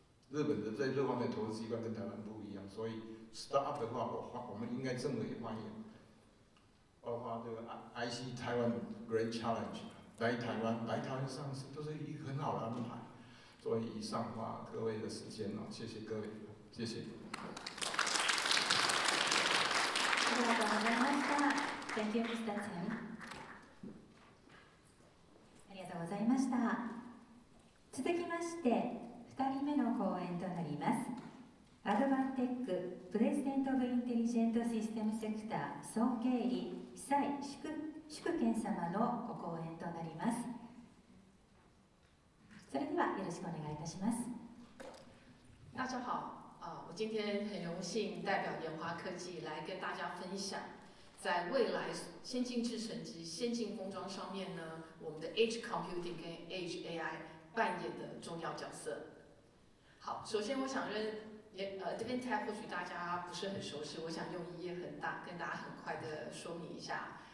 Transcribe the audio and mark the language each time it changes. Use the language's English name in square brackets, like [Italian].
[Chinese] 日本的在这方面投资习惯跟台湾不一样，所以 startup 的话，我们应该政府也欢迎，包括这个 IC 台湾 Grand Challenge 来台湾上市，都是一个很好的安排。所以以上花各位的时间谢谢各位，谢谢。 [Japanese] ありがとうございました。 [English] Thank you, Mr. Chen。 [Japanese] ありがとうございました。続きまして、2人目の講演となります。アドバンテックプレジデント・オブ・インテリジェント・システム・セクター総経理蔡祝健様のご講演となります。それではよろしくお願いいたします。 [Chinese] 大家好，我今天很荣幸代表研华科技来跟大家分享，在未来先进制程及先进封装上面呢，我们的 Edge Computing 跟 Edge AI 扮演的重要角色。好，首先我想Advantech 或许大家不是很熟悉，我想用一页跟大家很快的说明一下。